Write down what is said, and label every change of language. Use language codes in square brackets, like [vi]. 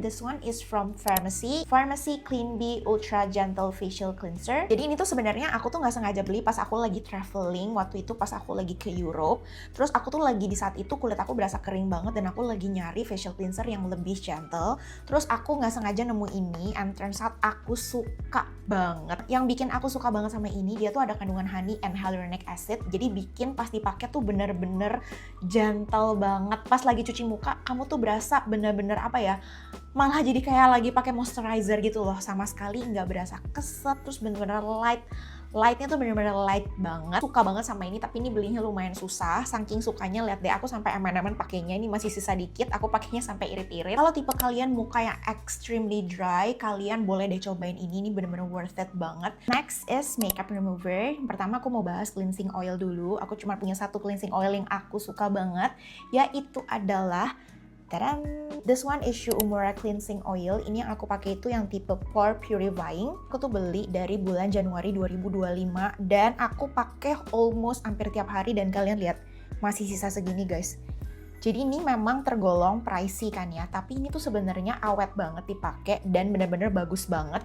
[en] This one is from Farmacy Clean Bee Ultra Gentle Facial Cleanser. [id] Jadi ini tuh sebenarnya aku tuh nggak sengaja beli pas aku lagi traveling waktu itu pas aku lagi ke Europe. Terus aku tuh lagi di saat itu kulit aku berasa kering banget dan aku lagi nyari facial cleanser yang lebih gentle. Terus aku nggak sengaja nemu ini [en] and turns out [id] aku suka banget. Yang bikin aku suka banget sama ini, dia tuh ada kandungan honey and hyaluronic acid. Jadi bikin pas dipakai tuh bener-bener gentle banget. Pas lagi cuci muka kamu tuh berasa bener-bener apa ya, malah jadi kayak lagi pakai moisturizer gitu loh. Sama sekali nggak berasa keset, terus bener-bener lightnya tuh bener-bener light banget. Suka banget sama ini, tapi ini belinya lumayan susah. Saking sukanya, lihat deh aku sampai aman-aman pakainya. Ini masih sisa dikit, aku pakainya sampai irit-irit. Kalau tipe kalian muka yang extremely dry, kalian boleh deh cobain ini. Ini bener-bener worth it banget. [en] Next is makeup remover. [id] Pertama aku mau bahas cleansing oil dulu. Aku cuma punya satu cleansing oil yang aku suka banget, yaitu adalah tadam! [en] This one is Shu Uemura Cleansing Oil. [id] Ini yang aku pakai itu yang tipe Pore Purifying. Aku tuh beli dari bulan Januari 2025 dan aku pakai almost hampir tiap hari dan kalian lihat masih sisa segini guys. Jadi ini memang tergolong pricey kan ya, tapi ini tuh sebenarnya awet banget dipakai dan bener-bener bagus banget.